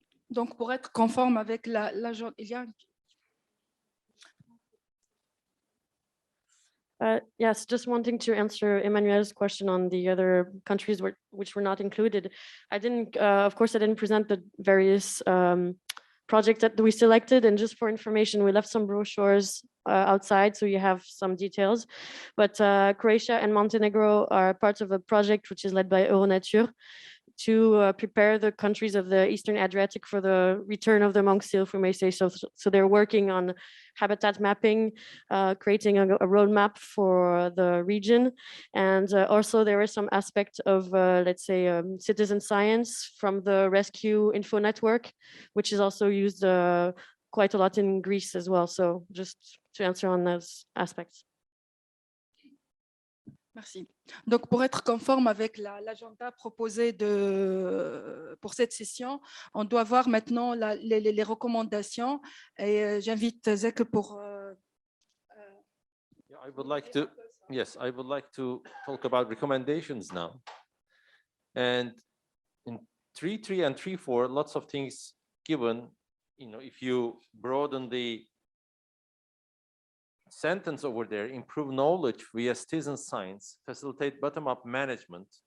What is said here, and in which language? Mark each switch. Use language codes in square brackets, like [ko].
[fr] Donc, pour être conforme avec l'agenda, il y a [en] Yes, just wanting to answer Emanuele's question on the other countries which were not included. I didn't, of course, I didn't present the various projects that we selected, and just for information, we left some brochures outside, so you have some details. But Croatia and Montenegro are part of a project which is led by Euronature to prepare the countries of the Eastern Adriatic for the return of the monk seal, if we may say so. So they're working on habitat mapping, creating a roadmap for the region. And also there is some aspect of, let's say, citizen science from the Rescue Info Network, which is also used quite a lot in Greece as well. So just to answer on those aspects. [fr] Merci. Donc, pour être conforme avec l'agenda proposé pour cette session, on doit voir maintenant les recommandations. Et j'invite Zek pour... [en] Yeah, I would like to, yes, I would like to talk about recommendations now. And in 3.3 and 3.4, lots of things given if you broaden the sentence over there, improve knowledge via citizen science, facilitate bottom-up management.